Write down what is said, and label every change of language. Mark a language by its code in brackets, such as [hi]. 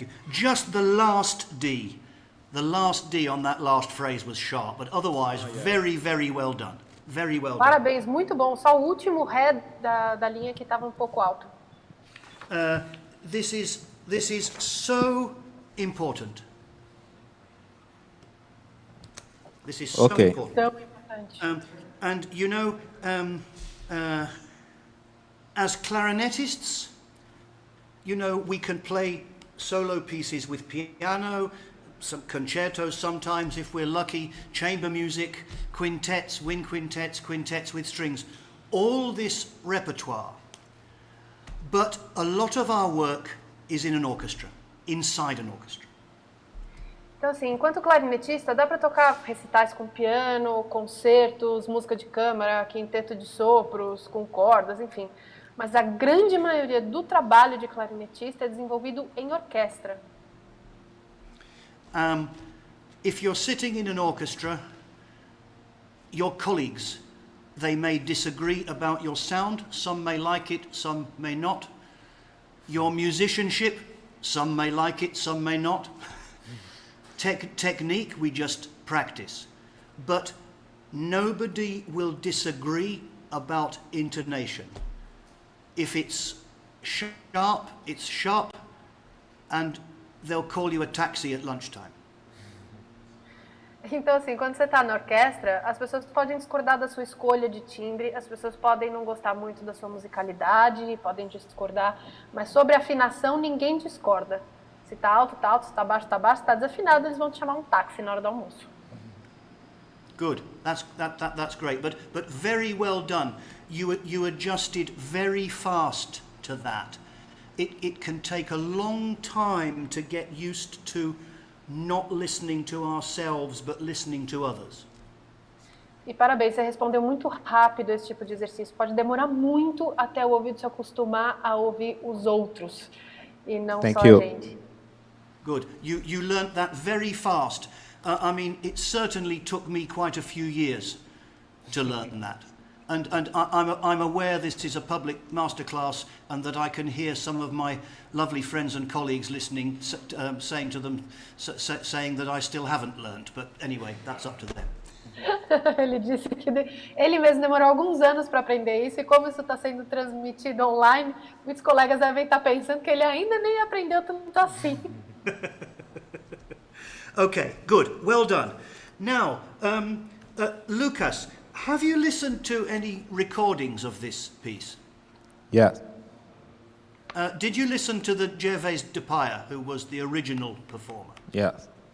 [en] Just the last D on that last phrase was sharp, but otherwise very, very well done. Very well done. [pt] Parabéns, muito bom. Só o último ré da linha que estava um pouco alto. [en] This is so important. This is so important. [pt] Tão importante. [en] And you know, as clarinetists, you know, we can play solo pieces with piano, some concertos sometimes if we're lucky, chamber music, quintets, wind quintets, quintets with strings, all this repertoire. But a lot of our work is in an orchestra, inside an orchestra. [pt] Então, assim, enquanto clarinetista, dá para tocar recitais com piano, concertos, música de câmara, quinteto de sopros, com cordas, enfim. Mas a grande maioria do trabalho de clarinetista é desenvolvido em orquestra. [en] If you're sitting in an orchestra, your colleagues, they may disagree about your sound. Some may like it, some may not. Your musicianship, some may like it, some may not. Technique, we just practice. But nobody will disagree about intonation. If it's sharp, and they'll call you a taxi at lunchtime. [pt] Então, assim, quando você está na orquestra, as pessoas podem discordar da sua escolha de timbre, as pessoas podem não gostar muito da sua musicalidade, podem discordar, mas sobre afinação ninguém discorda. Se está alto, está alto, se está baixo, está baixo, se está desafinado, eles vão te chamar um táxi na hora do almoço. [en] Good. That's great. But very well done. You adjusted very fast to that. It can take a long time to get used to not listening to ourselves, but listening to others. [pt] E parabéns, você respondeu muito rápido esse tipo de exercício. Pode demorar muito até o ouvido se acostumar a ouvir os outros e não só a gente. [en] Good. You learnt that very fast. I mean, it certainly took me quite a few years to learn that. And I'm aware this is a public masterclass and that I can hear some of my lovely friends and colleagues listening, saying to them, saying that I still haven't learnt. But anyway, that's up to them. [pt] Ele disse que ele mesmo demorou alguns anos para aprender isso, e como isso está sendo transmitido online, muitos colegas devem estar pensando que ele ainda nem aprendeu tanto assim. [en] Okay, good. Well done. Now, Lucas, have you listened to any recordings of this piece? Yes. Did you listen to the Gervais de Paya, who was the original performer? Yes.